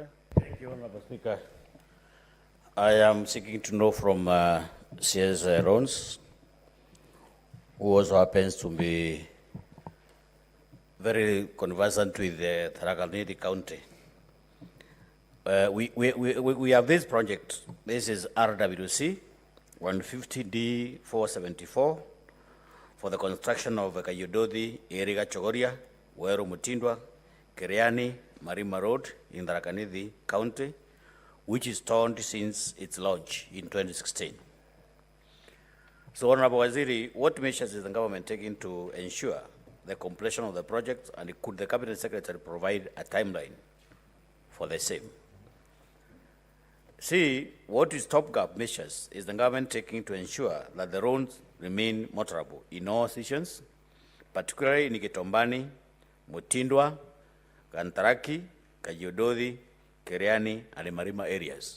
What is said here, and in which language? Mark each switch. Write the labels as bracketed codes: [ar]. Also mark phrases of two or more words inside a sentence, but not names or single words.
[en] Thank you, Honorable Speaker. I am seeking to know from CS Rons, who also happens to be very conversant with the Tharaka Nithi County. We have this project. This is RWC 150D 474 for the construction of Kayododi, Eriga Chogoria, Wero Mutindwa, Keriani, Marima Road in Tharaka Nithi County, which is torn since its launch in 2016. So, Honorable Waziri, what measures is the government taking to ensure the completion of the project, and could the Cabinet Secretary provide a timeline for the same? See, what is top-gap measures is the government taking to ensure that the roads remain motorable in all seasons, particularly in Kitombani, Mutindwa, Kantaraki, Kajododi, Keriani, and the Marima areas.